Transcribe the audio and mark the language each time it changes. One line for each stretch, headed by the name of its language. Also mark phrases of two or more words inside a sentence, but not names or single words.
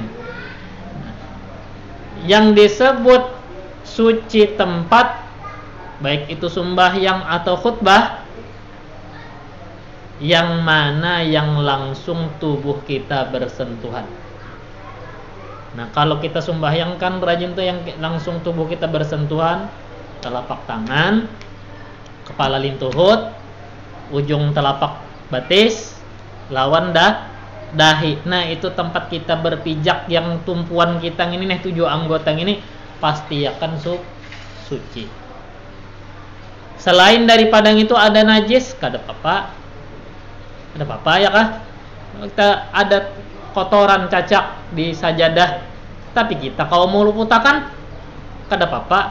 Indonesian: Yang disebut suci tempat, baik itu sembahyang atau khutbah, yang mana yang langsung tubuh kita bersentuhan. Nah, kalau kita sembahyang kan rajin tuh yang langsung tubuh kita bersentuhan, telapak tangan, kepala lintuhut, ujung telapak batis, lawan dahi. Nah, itu tempat kita berpijak yang tumpuan kita ini nih 7 anggota ini pasti akan suci.
Banjar: Selain daripada itu ada najis, kada apa-apa.
Indonesian: Ada apa-apa ya kah?
Banjar: Kita ada kotoran cacak di sajadah, tapi kita kalau mau luputakan kada apa-apa.